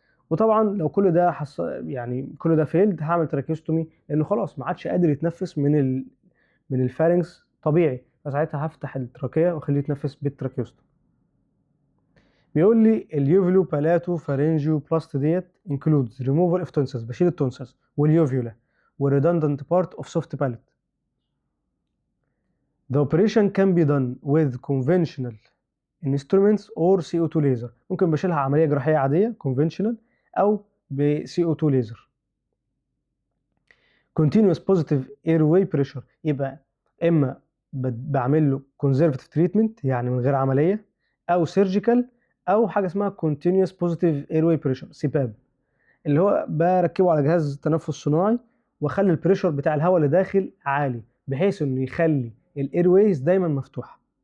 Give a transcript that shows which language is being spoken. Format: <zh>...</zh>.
<ar>وطبعا لو كل ده يعني كل ده فيلد، هعمل تراكيوستومي لانه خلاص ما عادش قادر يتنفس من الفارنكس طبيعي، فساعتها هفتح التراكيه واخليه يتنفس بالتراكيوستومي. بيقول لي اليوفيلو بالاتو فارنجيو بلاست ديت</ar> <en>includes removal of tonsils،</en> <ar>بشيل التونسلز واليوفيولا والredundant part of soft palate.</ar> <en>The operation can be done with conventional instruments or CO2 laser.</en> <ar>ممكن بشيلها عملية جراحية عادية conventional أو ب CO2 laser. continuous positive airway pressure، يبقى إما بعمل له conservative treatment يعني من غير عملية، أو surgical، أو حاجة اسمها continuous positive airway pressure CPAP، اللي هو بركبه على جهاز تنفس صناعي واخلي البريشر بتاع الهواء اللي داخل عالي بحيث انه يخلي الايرويز دايما مفتوحه.</ar>